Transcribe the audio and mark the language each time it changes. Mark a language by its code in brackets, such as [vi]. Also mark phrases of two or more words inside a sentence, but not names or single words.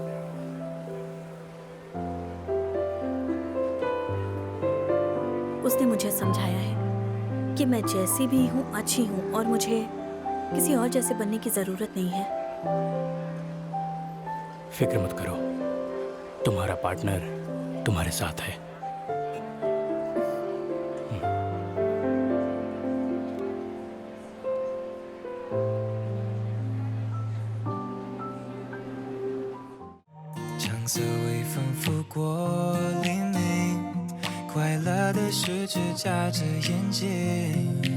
[hi] उसने मुझे समझाया है कि मैं जैसी भी हूँ अच्छी हूँ, और मुझे किसी और जैसे बनने की ज़रूरत नहीं है। फिक्र मत करो, तुम्हारा पार्टनर तुम्हारे साथ है। [zh] 橙色微风拂过黎明，快乐的事只眨着眼睛。